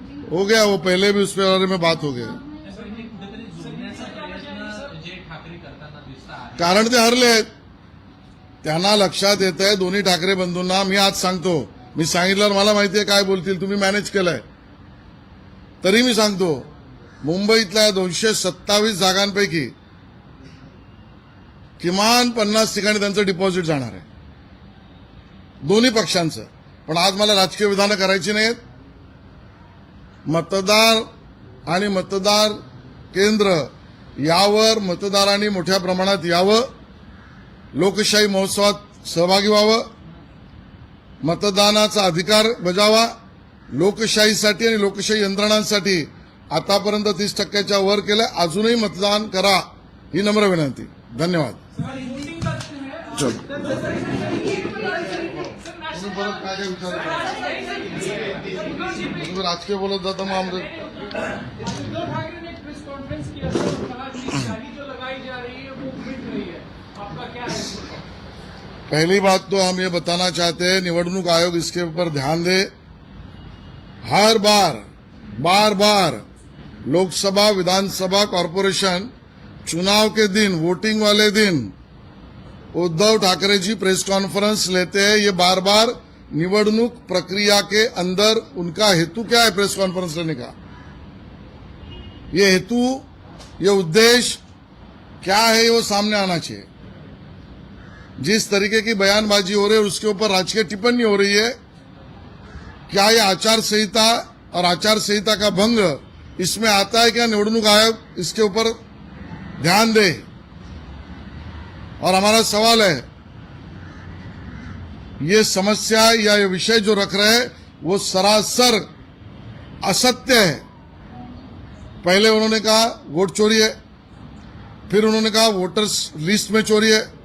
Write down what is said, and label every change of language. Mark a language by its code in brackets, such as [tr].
[hi] हो गया वो, पहले भी उस बारे में बात हो गई. [mr] त्यामुळे हे कुठेतरी जोडण्याचा प्रयत्न जे ठाकरे करताना दिसत आहे. कारण ते हरलेत. त्यांना लक्षात येत आहे दोन्ही ठाकरे बंधूंना. मी आज सांगतो, मी सांगितल्यावर मला माहिती आहे काय बोलतील. तुम्ही मॅनेज केलंय तरी मी सांगतो, मुंबईतल्या 227 जागांपैकी किमान 50 ठिकाणी त्यांचं डिपॉझिट जाणार आहे, दोन्ही पक्षांचं. पण आज मला राजकीय विधानं करायची नाहीत. मतदार आणि मतदार केंद्र यावर मतदारांनी मोठ्या प्रमाणात यावं, लोकशाही महोत्सवात सहभागी व्हावं, मतदानाचा अधिकार बजावा. लोकशाहीसाठी आणि लोकशाही यंत्रणांसाठी आतापर्यंत 30% वर केलं. अजूनही मतदान करा ही नम्र विनंती. धन्यवाद. चलो परत काय काय विचार तुम्ही राजकीय बोलत जाता मग आमचं [hi] उद्धव ठाकरे ने एक प्रेस कॉन्फ्रेंस किया था और कहा कि शाही जो लगाई जा रही है वो मिट रही है. आपका क्या है? पहली बात तो हम ये बताना चाहते हैं, निवडणूक आयोग इसके ऊपर ध्यान दे. हर बार बार लोकसभा, विधानसभा, कॉरपोरेशन चुनाव के दिन, वोटिंग वाले दिन उद्धव ठाकरे जी प्रेस कॉन्फ्रेंस लेते हैं. ये बार बार निवडणूक प्रक्रिया के अंदर उनका हेतु क्या है प्रेस कॉन्फ्रेंस लेने का? ये हेतु, ये उद्देश्य क्या है वो सामने आना चाहिए. जिस तरीके की बयानबाजी हो रही है उसके ऊपर राजकीय टिप्पणी हो रही है. क्या ये आचार संहिता और आचार संहिता का भंग इसमें आता है क्या? निवडणूक आयोग इसके ऊपर ध्यान दे. और हमारा सवाल है, ये समस्या या ये विषय जो रख रहे हैं वो सरासर असत्य है. पहले उन्होंने कहा वोट चोरी है, फिर उन्होंने कहा वोटर्स लिस्ट में चोरी है,